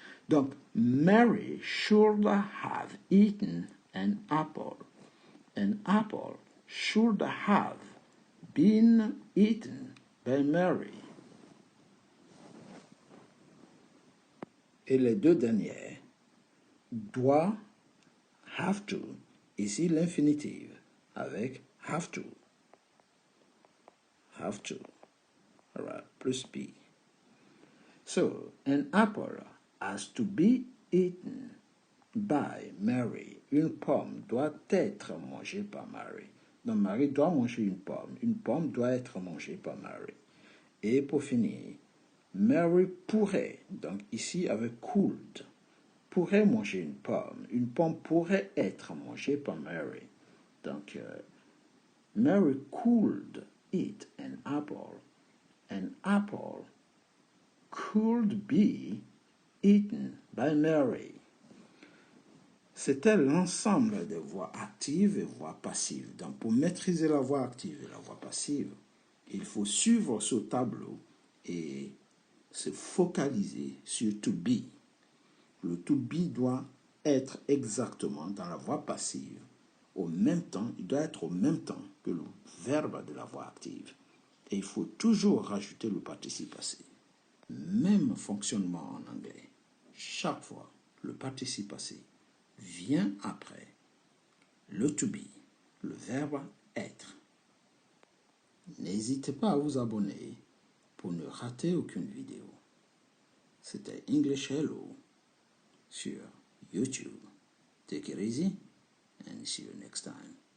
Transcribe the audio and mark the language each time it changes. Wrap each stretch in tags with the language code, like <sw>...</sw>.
<en>Donc, Mary should have eaten an apple. An apple should have been eaten by Mary.</en> <fr>Et les deux dernières, doit, have to, ici l'infinitive, avec have to.</fr> <en>Have to. All right, plus be. So, an apple has to be eaten by Mary.</en> <fr>Une pomme doit être mangée par Mary. Donc, Mary doit manger une pomme. Une pomme doit être mangée par Mary. Et pour finir, Mary pourrait, donc ici avec could, pourrait manger une pomme. Une pomme pourrait être mangée par Mary.</fr> <en>Donc, Mary could eat an apple. An apple could be eaten by Mary.</en> <fr>C'était l'ensemble des voix actives et voix passives. Donc, pour maîtriser la voix active et la voix passive, il faut suivre ce tableau et se focaliser sur to be. Le to be doit être exactement dans la voix passive. Au même temps, il doit être au même temps que le verbe de la voix active. Et il faut toujours rajouter le participe passé. Même fonctionnement en anglais. Chaque fois, le participe passé vient après le to be, le verbe être. N'hésitez pas à vous abonner pour ne rater aucune vidéo. C'était English Hello sur YouTube.</fr> <en>Take it easy and see you next time.</en>